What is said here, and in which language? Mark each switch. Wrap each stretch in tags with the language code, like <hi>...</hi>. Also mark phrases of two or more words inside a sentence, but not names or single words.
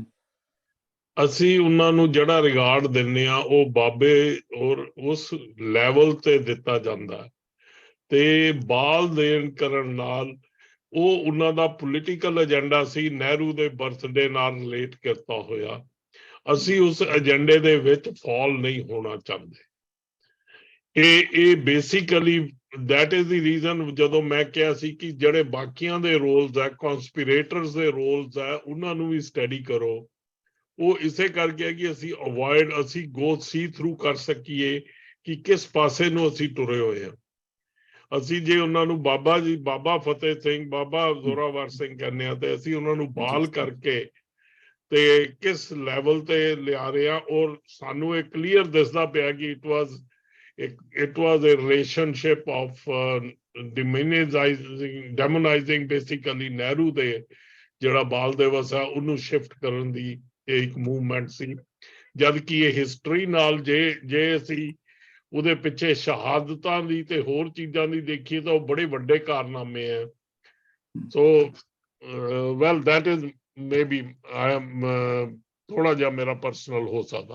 <pa>ਅਸੀਂ ਉਹਨਾਂ ਨੂੰ ਜਿਹੜਾ ਰਿਗਾਰਡ ਦਿੰਦੇ ਆ, ਉਹ ਬਾਬੇ ਔਰ ਉਸ ਲੈਵਲ ਤੇ ਦਿੱਤਾ ਜਾਂਦਾ, ਤੇ ਬਾਲ ਦੇਣ ਕਰਨ ਨਾਲ ਉਹ ਉਹਨਾਂ ਦਾ</pa> <en>political agenda</en> <pa>ਸੀ, ਨਹਿਰੂ ਦੇ ਬਰਥਡੇ ਨਾਲ ਰਿਲੇਟ ਕੀਤਾ ਹੋਇਆ। ਅਸੀਂ ਉਸ ਏਜੰਡੇ ਦੇ ਵਿੱਚ ਫਾਲ ਨਹੀਂ ਹੋਣਾ ਚਾਹੁੰਦੇ।</pa> <en>ਇਹ ਬੇਸਿਕਲੀ that is the reason,</en> <pa>ਜਦੋਂ ਮੈਂ ਕਿਹਾ ਸੀ ਕਿ ਜਿਹੜੇ ਬਾਕੀਆਂ ਦੇ ਰੋਲਸ ਹੈ, ਕਨਸਪੀਰੇਟਰਸ ਦੇ ਰੋਲਸ ਹੈ, ਉਹਨਾਂ ਨੂੰ ਵੀ ਸਟੱਡੀ ਕਰੋ। ਉਹ ਇਸੇ ਕਰਕੇ ਹੈ ਕਿ ਅਸੀਂ ਅਵੋਇਡ, ਅਸੀਂ</pa> <en>go see through</en> <pa>ਕਰ ਸਕੀਏ ਕਿ ਕਿਸ ਪਾਸੇ ਨੂੰ ਅਸੀਂ ਤੁਰੇ ਹੋਏ ਹਾਂ। ਅਸੀਂ ਜੇ ਉਹਨਾਂ ਨੂੰ ਬਾਬਾ ਜੀ, ਬਾਬਾ ਫਤਿਹ ਸਿੰਘ, ਬਾਬਾ ਜ਼ੋਰਾਵਰ ਸਿੰਘ ਕਹਿੰਦੇ ਆ, ਤੇ ਅਸੀਂ ਉਹਨਾਂ ਨੂੰ ਬਾਲ ਕਰਕੇ ਤੇ ਕਿਸ ਲੈਵਲ ਤੇ ਲਿਆ ਰਹੇ ਆ। ਔਰ ਸਾਨੂੰ ਇਹ ਕਲੀਅਰ ਦਿਸਦਾ ਪਿਆ ਕਿ</pa> <en>it was a relationship of demonizing basically</en> <pa>ਨਹਿਰੂ ਦੇ ਜਿਹੜਾ ਬਾਲ ਦਿਵਸ ਆ ਉਹਨੂੰ ਸ਼ਿਫਟ ਕਰਨ ਦੀ ਇਹ ਇੱਕ ਮੂਵਮੈਂਟ ਸੀ। ਜਦ ਕਿ ਇਹ ਹਿਸਟਰੀ ਨਾਲ ਜੇ ਅਸੀਂ ਉਹਦੇ ਪਿੱਛੇ ਸ਼ਹਾਦਤਾਂ ਦੀ ਤੇ ਹੋਰ ਚੀਜ਼ਾਂ ਦੀ ਦੇਖੀਏ ਤਾਂ ਉਹ ਬੜੇ ਵੱਡੇ ਕਾਰਨਾਮੇ ਆ।</pa> <en>so well that is maybe I am</en> <pa>ਥੋੜਾ ਜਿਹਾ ਮੇਰਾ ਪਰਸਨਲ ਹੋ ਸਕਦਾ।</pa>